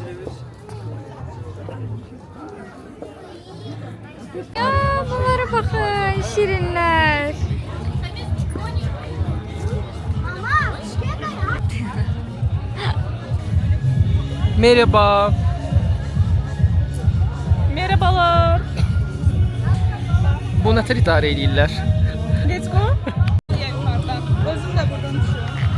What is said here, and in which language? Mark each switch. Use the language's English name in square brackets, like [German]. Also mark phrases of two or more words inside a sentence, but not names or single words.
[Azerbaijani] Ya, bunlara baxın, şirinlər. [Turkish] Merhaba. [Azerbaijani] Merhabalar. Bu nətər idarə edirlər? [English] Let's go. [Turkish] Özüm de buradan düşüyorum.